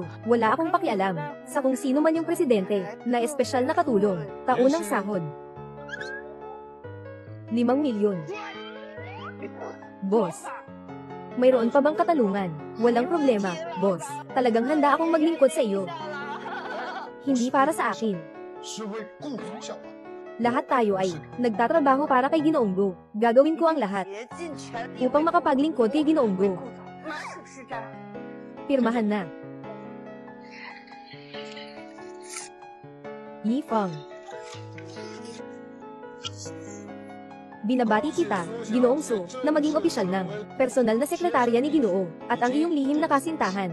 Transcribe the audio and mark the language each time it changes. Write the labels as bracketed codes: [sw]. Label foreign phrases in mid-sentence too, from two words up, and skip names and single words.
[tl] Wala akong pakialam sa kung sino man yung presidente na espesyal na katulong. Taunang sahod. 5 milyon. Boss. Mayroon pa bang katanungan? Walang problema, boss. Talagang handa akong maglingkod sa iyo. Hindi para sa akin. [zh] 是为共同效果。 [tl] Lahat tayo ay nagtatrabaho para kay Ginoong Go. Gagawin ko ang lahat upang makapaglingkod kay Ginoong Go. Pirmahan na. Yi Feng. Binabati kita, Ginoong Su, na maging opisyal ng personal na sekretarya ni Ginoo at ang iyong lihim na kasintahan.